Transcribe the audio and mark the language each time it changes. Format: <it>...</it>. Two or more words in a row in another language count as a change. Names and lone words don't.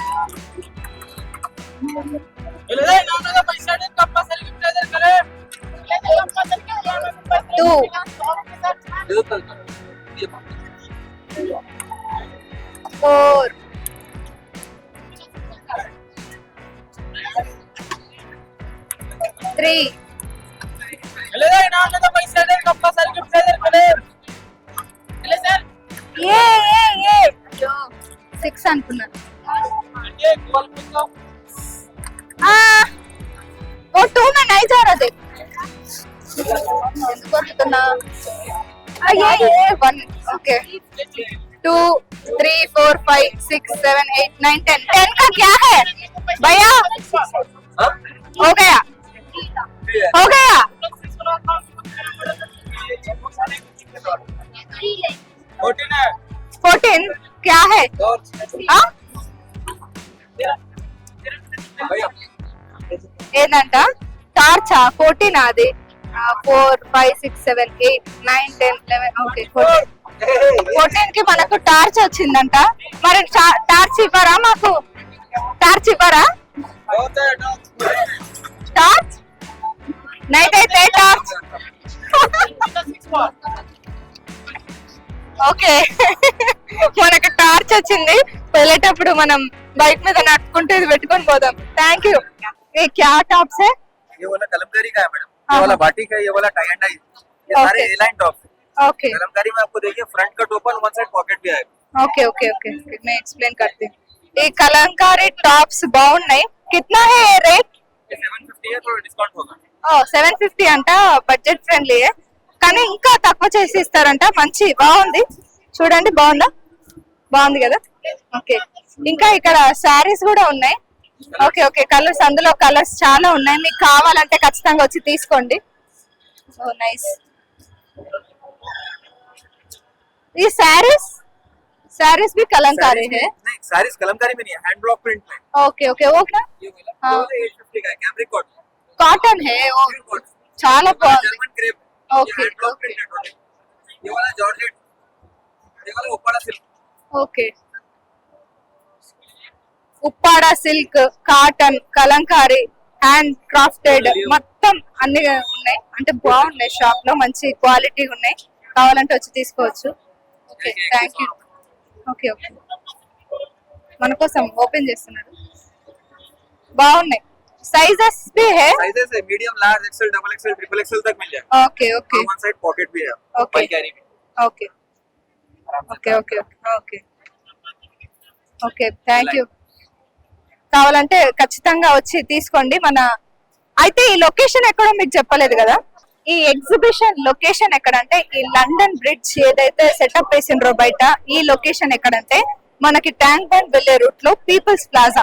<te>2 4 3 6 అనుకున్నాను.</te> <hi>वो 2 में नहीं जा रहा थे. ये 1 ओके 2 3 4 5 6 7 8 9 10 10 का क्या है भैया? हो गया 14 क्या है?</hi> <te>ఏంటంట టార్చా? 14 అది. 4 5 6 7 8 9 10 11 ఓకే 14 కి మనకు టార్చ్ వచ్చిందంట. మరి టార్చ్ ఇవ్వరా మాకు? టార్చ్ ఇవ్వరా? టార్చ్ నైట్ అయితే టార్చ్. ఓకే మనకు టార్చ్ వచ్చింది. వెళ్ళేటప్పుడు మనం బైక్ మీద నడుచుకుంటూ ఇది పెట్టుకొని పోదాం.</te> <en>thank you.</en> <hi>ये क्या टॉप्स है? ये वाला कलमकारी का है मैडम, ये वाला बाटिक है, ये वाला</hi> <en>tie and dye,</en> <hi>ये सारे</hi> <en>A line top</en> <hi>है. ओके कलमकारी में आपको देखिए</hi> <en>front cut open, one side pocket</en> <hi>भी आएगा.</hi> <en>okay okay okay</en> <hi>मैं एक्सप्लेन करती हूँ. ये कलंकारी टॉप्स బాగున్నాయి. कितना है रेट? ये 750 है, थोड़ा डिस्काउंट होगा.</hi> <te>750 అంట.</te> <en>budget friendly</en> <te>కానీ ఇంకా తక్కువ చేసి ఇస్తారంట. మంచి బాగుంది చూడండి. బాగుంది కదా. ఓకే ఇంకా ఇక్కడ శారీస్ కూడా ఉన్నాయి.</te> <en>okay okay colors,</en> <te>అందులో కలర్స్ చాలా ఉన్నాయి. మీకు కావాలంటే ఖచ్చితంగా వచ్చి తీసుకోండి.</te> <en>oh nice.</en> <hi>ये सारीज भी कलंकारी है। नहीं सारीज कलमकारी में नहीं है,</hi> <en>hand block print</en> <hi>में।</hi> <en>okay okay</en> <hi>वो क्या ये वाला हाँ। 850 का है,</hi> <en>cambric cotton,</en> <hi>కాటన్ है वो</hi> <en>pure cotton,</en> <te>చాలా బాగుంది</te> <en>German crepe, ओके hand block ओके</en> <hi>प्रिंटेड है। ये वाला जॉर्जेट, ये वाला उप्पाड़ा सिल्क,</hi> <te>ఓకే ఉప్పాడ</te> <en>silk cotton</en> <te>కలంకారీ</te> <en>hand crafted</en> <te>మొత్తం అన్ని ఉన్నాయి అంటే బాగున్నాయి షాప్ లో మంచి క్వాలిటీ ఉన్నాయి కావాలంటే వచ్చి తీసుకోవచ్చు ఓకే</te> <en>thank you okay okay</en> <te>మన కోసం ఓపెన్ చేస్తున్నాడు బాగున్నాయి సైజెస్</te> <hi>भी है साइजेस है</hi> <en>medium, large, XL, double XL, triple XL</en> <hi>तक मिल जाएगा।</hi> <en>okay okay one side pocket</en> <hi>भी है, ओके वन कैरी में।</hi> <en>okay okay okay okay okay thank you</en> <te>కావాలంటే ఖచ్చితంగా వచ్చి తీసుకోండి మన అయితే ఈ లొకేషన్ ఎక్కడో మీకు చెప్పలేదు కదా ఈ ఎగ్జిబిషన్ లొకేషన్ ఎక్కడంటే ఈ లండన్ బ్రిడ్జ్ ఏదైతే సెటప్ వేసిండ్రో బయట ఈ లొకేషన్ ఎక్కడంటే మనకి ట్యాంక్ బండ్ వెళ్లే రూట్ లో పీపుల్స్ ప్లాజా</te>